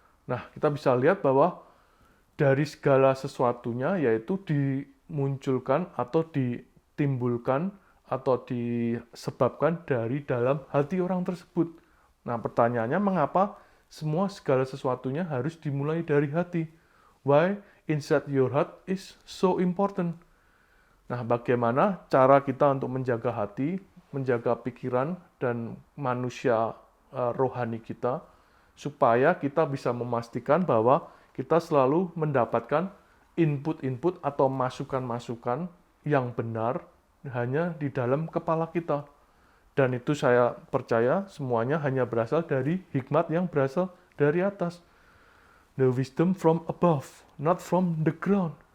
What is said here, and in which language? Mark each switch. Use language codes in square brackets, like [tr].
[id] Nah, kita bisa lihat bahwa dari segala sesuatunya yaitu dimunculkan atau ditimbulkan atau disebabkan dari dalam hati orang tersebut. Nah, pertanyaannya mengapa segala sesuatunya harus dimulai dari hati? [en] Why inside your heart is so important? [id] Nah, bagaimana cara kita untuk menjaga hati, menjaga pikiran dan manusia rohani kita, supaya kita bisa memastikan bahwa kita selalu mendapatkan input-input atau masukan-masukan yang benar hanya di dalam kepala kita. Dan itu saya percaya semuanya hanya berasal dari hikmat yang berasal dari atas. [en] The wisdom from above, not from the ground.